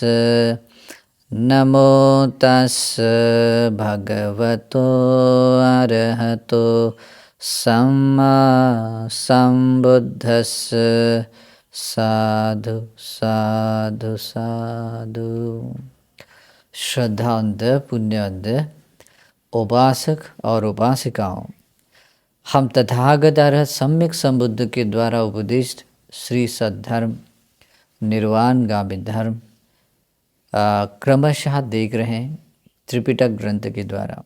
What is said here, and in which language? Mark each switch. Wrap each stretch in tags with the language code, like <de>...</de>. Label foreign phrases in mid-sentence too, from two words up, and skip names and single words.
<pi>नमो तस् भगवतो अरहतो सम्मा सम्बुद्धस्। साधु साधु साधु।</pi> <hi>श्रद्धावंत पुण्यवंत उपासक और उपासिकाओं, हम तथागत अरहत सम्यक संबुद्ध के द्वारा उपदिष्ट श्री सद्धर्म निर्वाणगामी धर्म क्रमशः देख रहे हैं त्रिपिटक ग्रंथ के द्वारा।</hi>